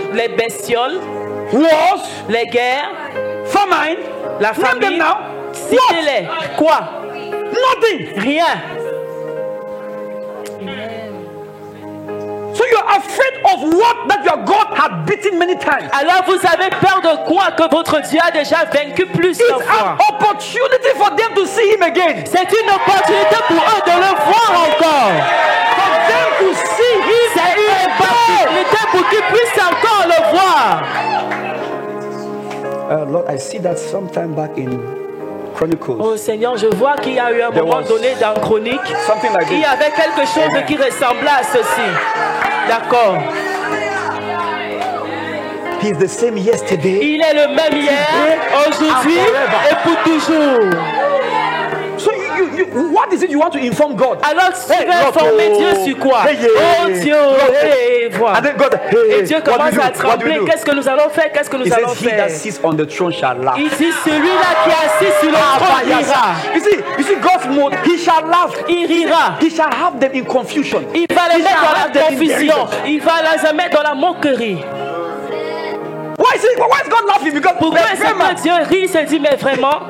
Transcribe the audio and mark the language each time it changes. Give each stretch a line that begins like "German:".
French: les bestioles,
English: wars,
French: les guerres,
English: famine,
French: la famine. Citez-les. Quoi?
English: Nothing.
French: Rien.
English: So you are afraid of what that your God had beaten many times.
French: Alors vous avez peur de quoi que votre Dieu a déjà vaincu plusieurs fois.
English: It's an opportunity for them to see him again.
French: C'est une opportunité pour eux de le voir encore.
English: For them to see him.
French: C'est une opportunité pour qu'ils puissent encore le voir.
English: Lord, I see that sometime back in Chronicles.
French: Oh Seigneur, je vois qu'il y a eu un moment donné dans Chronique.
English: Like
French: il y avait quelque chose qui ressemblait à ceci. D'accord.
English: He's the same yesterday.
French: Il est le même hier, aujourd'hui et pour toujours.
English: So what is it you want to inform God?
French: Alors tu veux informer Dieu sur quoi? Oh Dieu, voilà. Et Dieu commence à trembler. Qu'est-ce que nous allons faire? Qu'est-ce que nous allons faire? Il dit celui-là qui est assis sur le trône rira.
English: You see God's mode, he shall laugh.
French: Il rira.
English: He shall have them in confusion.
French: Il va les mettre dans la confusion. Il va les mettre dans la moquerie.
English: Why is God laughing? Because
French: pourquoi est-ce que Dieu rit? Il se dit mais vraiment?